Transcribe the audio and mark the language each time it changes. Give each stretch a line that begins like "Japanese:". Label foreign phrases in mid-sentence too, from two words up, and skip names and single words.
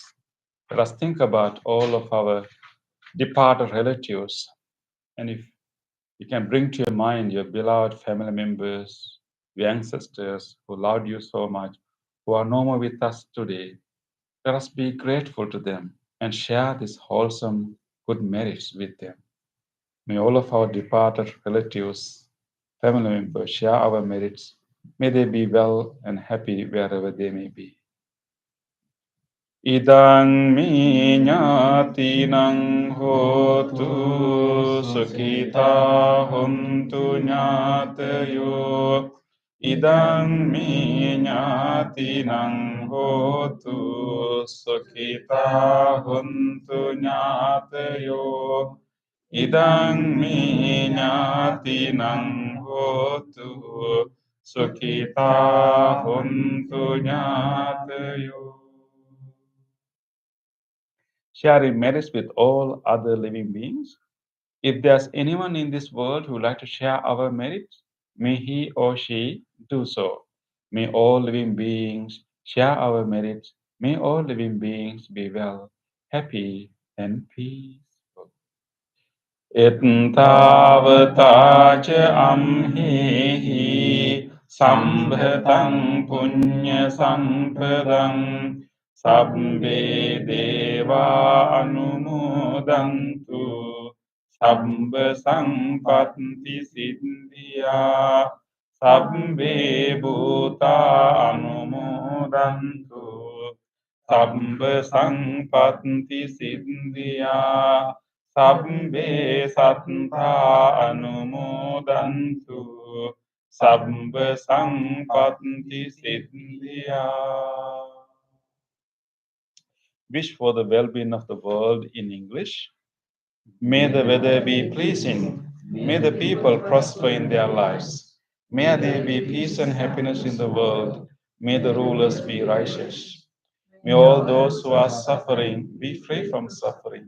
English: Let us think about all of our departed relatives, and if you can bring to your mind your beloved family members, your ancestors who loved you so much, who are no more with us today, let us be grateful to them and share these wholesome good merits with them. May all of our departed relatives, family members share our merits. May they be well and happy wherever they may be.
Pali: Idang mi ñātīnaṃ hotu sukhita hontu ñātayo. Idang mi ñātīnaṃ hotu sukhita hontu ñātayo. Idang mi ñātīnaṃ hotu sukhita hontu ñātayo.
English: Sharing merits with all other living beings. If there's anyone in this world who would like to share our merits, may he or she do so. May all living beings share our merits. May all living beings be well, happy, and peaceful.
Pali: Ettavata cha amhihi sambhatam punya sampadam sabbe deva anumodantu sabba sampatti siddhya sabbe bhuta anumodantu sabba sampatti siddhya Sabbe sattva anumodantu sabba sampatti siddhya.
English: Wish for the well-being of the world in English. May the weather be pleasing. May the people prosper in their lives. May there be peace and happiness in the world. May the rulers be righteous. May all those who are suffering be free from suffering.